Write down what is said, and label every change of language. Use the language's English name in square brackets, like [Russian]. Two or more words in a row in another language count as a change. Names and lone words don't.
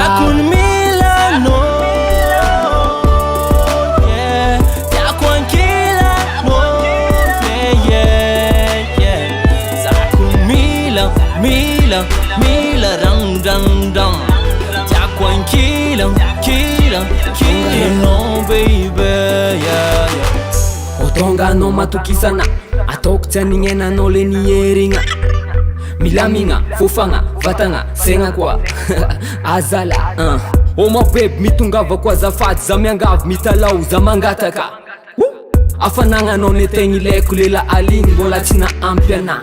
[Malagasy] Zakony mila [English] no yeah. [Malagasy] Tiako ankila [English] no yeah yeah. [Malagasy] Zakony mila rang Tiako ankila [English] no baby yeah yeah. [Malagasy] Otonga anao matokisana ataoko tsy anignena anao le niherigna. Milamigna, fofagna, vatagna, segna koa azala Oma babe mitongava koa azafady za miangavy mitalao za mangataka. Afanagna anao netegny ilaiko lela aligny mbola tsy naampy ana.